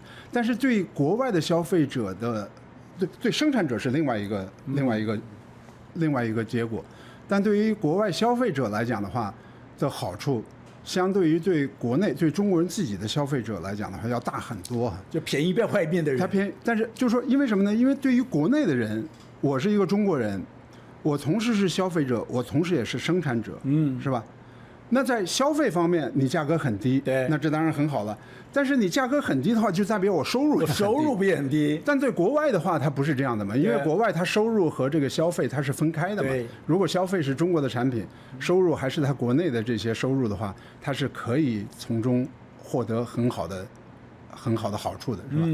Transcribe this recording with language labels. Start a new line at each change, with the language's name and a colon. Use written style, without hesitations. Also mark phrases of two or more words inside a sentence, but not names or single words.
Chinese: 但是對國外的消費者的，對生產者是另外一個結果，但對於國外消費者來講的話的好處，相對於對國內對中國人自己的消費者來講的話要大很多。就便宜在外面的人，他便宜，但是就是說，因為什麼呢？因為對於國內的人，我是一個中國人，我同時是消費者，我同時也是生產者，是吧？那在消費方面，你價格很低，對，那這當然很好了。但是你價格很低的話，就代表我收入也很低。但对國外的話，它不是這樣的嘛，因為國外它收入和這個消費它是分開的嘛。如果消費是中國的產品，收入還是它國內的這些收入的話，它是可以從中獲得很好的好處的，是吧？